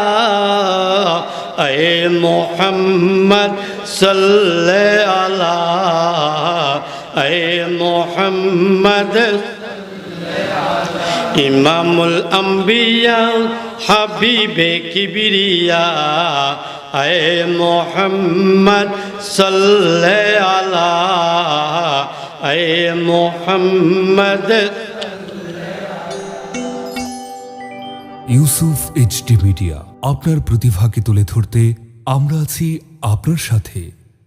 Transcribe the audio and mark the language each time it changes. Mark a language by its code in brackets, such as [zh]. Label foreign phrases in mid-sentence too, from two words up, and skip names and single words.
[ur] اے محمد صلی علی اے محمد امام الانبیاء حبیب کبریا اے محمد صلی علی اے محمد [bn] ইউসুফ এইচডি মিডিয়া আপনার প্রতিভাকে তুলে ধরতে আমরা আছি আপনার সাথে।